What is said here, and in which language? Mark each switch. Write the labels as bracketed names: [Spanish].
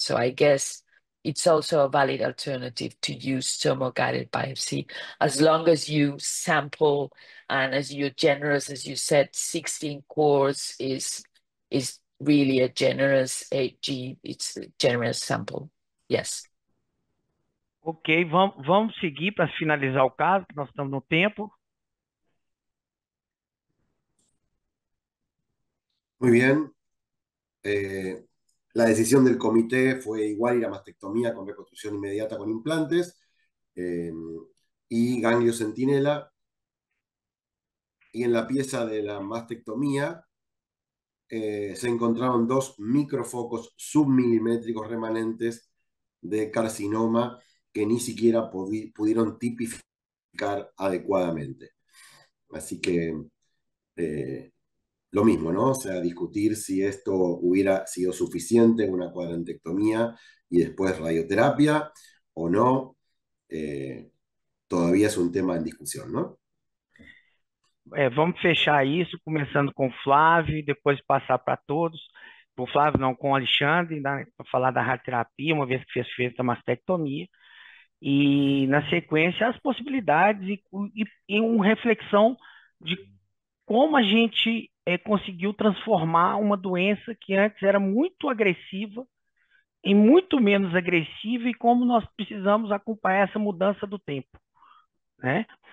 [English] So I guess it's also a valid alternative to use tomo guided biopsy, as long as you sample and as you're generous, as you said, 16 cores is really a generous 8G. It's a generous sample. Yes. [Portuguese] Ok, vamos seguir para finalizar o caso, que nós estamos no tempo. [Spanish] Muy bien. La decisión del comité fue igual ir a mastectomía con reconstrucción inmediata con implantes y ganglio centinela. Y en la pieza de la mastectomía se encontraron 2 microfocos submilimétricos remanentes de carcinoma que ni siquiera pudieron tipificar adecuadamente. Así que lo mismo, ¿no? O sea, discutir si esto hubiera sido suficiente, una cuadrantectomía y después radioterapia o no, todavía es un tema en discusión, ¿no? [Portuguese] Vamos fechar isso, começando com o Flávio, e depois passar para todos. Para o Flávio, não, com o Alexandre, para falar da radioterapia, uma vez que fez feita a mastectomia. E, na sequência, as possibilidades e uma reflexão de como a gente conseguiu transformar uma doença que antes era muito agressiva em muito menos agressiva e como nós precisamos acompanhar essa mudança do tempo, né?